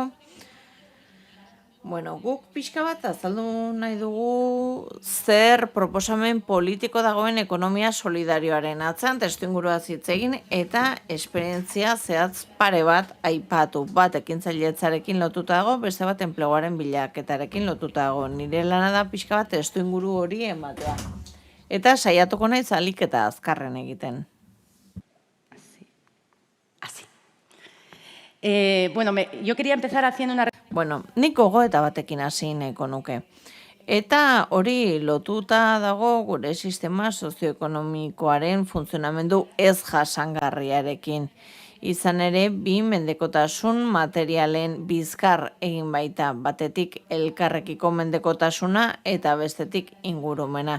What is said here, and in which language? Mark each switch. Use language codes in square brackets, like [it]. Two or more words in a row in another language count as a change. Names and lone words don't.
[eu] Bueno, guk pixka bat azaldu nahi dugu zer proposamen politiko dagoen ekonomia solidarioaren atzean, testuingurua hitz egin eta esperientzia zehatz pare bat aipatu. Bat ekintzailetzarekin lotuta dago, beste bat enpleguaren bilaketarekin lotuta dago. Nire lana da pixka bat testuinguru hori ematea. Eta saiatuko naiz ahalik eta azkarren egiten. [es] Así. Bueno, yo quería empezar haciendo una... [eu] Bueno, nik gogoeta batekin hasi nahiko nuke. Eta hori lotuta dago gure sistema sozioekonomikoaren funtzionamendu ez jasangarriarekin. Izan ere, bi mendekotasun materialen bizkar egin baita, batetik elkarrekiko mendekotasuna eta bestetik ingurumena.